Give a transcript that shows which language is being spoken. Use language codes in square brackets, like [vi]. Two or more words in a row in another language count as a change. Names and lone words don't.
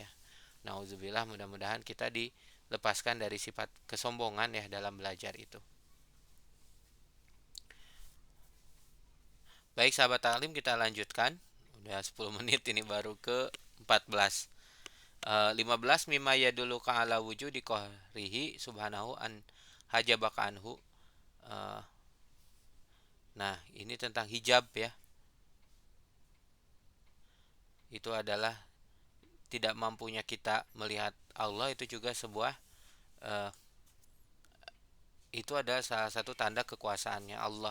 [id] Nauzubillah, mudah-mudahan kita dilepaskan dari sifat kesombongan ya dalam belajar itu. Baik sahabat taklim, kita lanjutkan. Udah 10 menit ini baru ke 14. [ar] 15 مما يدلك على وجود قهره سبحانه أن حجبك عنه. [id] Eh, nah, ini tentang hijab ya. Itu adalah tidak mampunya kita melihat Allah, itu juga sebuah eh, itu adalah salah satu tanda kekuasaannya Allah.